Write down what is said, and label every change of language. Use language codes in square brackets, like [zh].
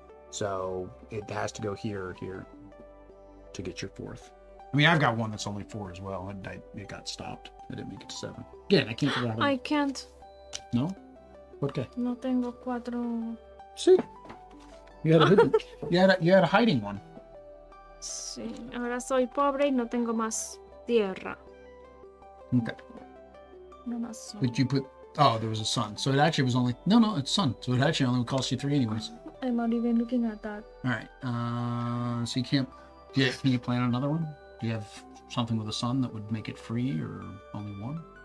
[en] So it has to go here or here to get your 4th. I mean, I've got one that's only 4 as well, and it got stopped. I didn't make it to 7. Again, I can't figure out how I can't. No? Okay. [es] No tengo 4. [en] See? You had a hidden, you had a hiding one. [es] Sí. Ahora soy pobre y no tengo más tierra. [en] Okay. [es] No más sol. [en] But you put, oh, there was a sun. So it actually was only, no, it's sun. So it actually only would cost you 3 anyways. I'm not even looking at that. All right. So you can't, can you plan another one? Do you have something with a sun that would make it free, or only 1?